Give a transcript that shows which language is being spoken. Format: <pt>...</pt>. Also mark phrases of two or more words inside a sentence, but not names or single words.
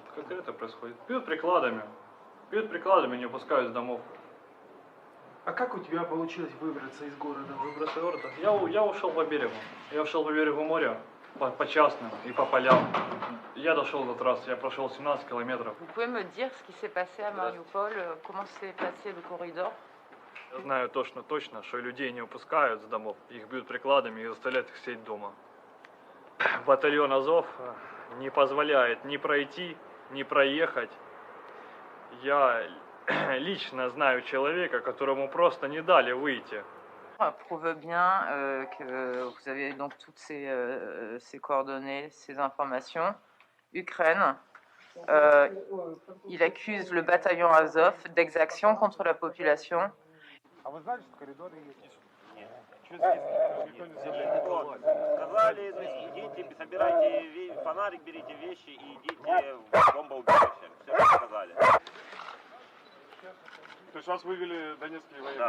<ru>Конкретно происходит. Бьют прикладами, не выпускают с домов. А как у тебя получилось выбраться из города? Выбраться из города? Я ушел по берегу. Я ушел по берегу моря, по частным и по полям. Я дошел до трассы, я прошел 17 километров.</ru> <fr>Vous pouvez me dire ce qui s'est passé à Mariupol, comment s'est passé le corridor?</fr> <ru>Я знаю точно, что людей не выпускают с домов, их бьют прикладами и заставляют их сидеть дома. Батальон Азов не позволяет ни пройти, ни проехать. Я лично знаю человека, которому просто не дали выйти.</ru> <fr>Prouve bien que vous avez donc toutes ces coordonnées, ces informations. Ukraine, il accuse le bataillon Azov d'exactions contre la population.</fr> <ru>А вы знали, что коридоры есть? Нет. Сказали, идите, собирайте фонарик, берите вещи и идите в бомбоубежище. Все, что сказали. То есть вас вывели донецкие военные,</ru>